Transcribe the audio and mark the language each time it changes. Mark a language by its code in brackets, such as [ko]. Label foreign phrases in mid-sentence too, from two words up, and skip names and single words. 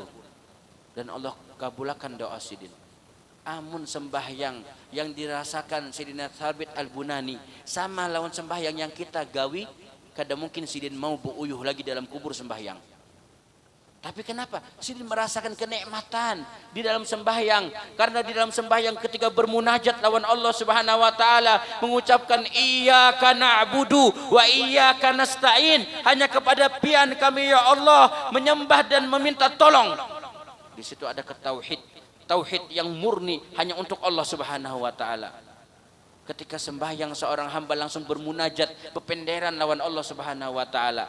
[bjn] Dan Allah kabulkan doa Sidin. Amun sembahyang yang dirasakan Sayyidina Thabit Al-Bunani sama lawan sembahyang yang kita gawi, kada mungkin Sidin mau beuyuh lagi dalam kubur sembahyang. Tapi kenapa? Sidin merasakan kenikmatan di dalam sembahyang. Karena di dalam sembahyang ketika bermunajat lawan [ar] الله سبحانه وتعالى, mengucapkan إياك نعبد وإياك نستعين, [bjn] hanya kepada pian kami ya Allah menyembah dan meminta tolong. Di situ ada tauhid yang murni hanya untuk [ar] الله سبحانه وتعالى. [bjn] Ketika sembahyang seorang hamba langsung bermunajat, bependeran lawan [ar] الله سبحانه وتعالى.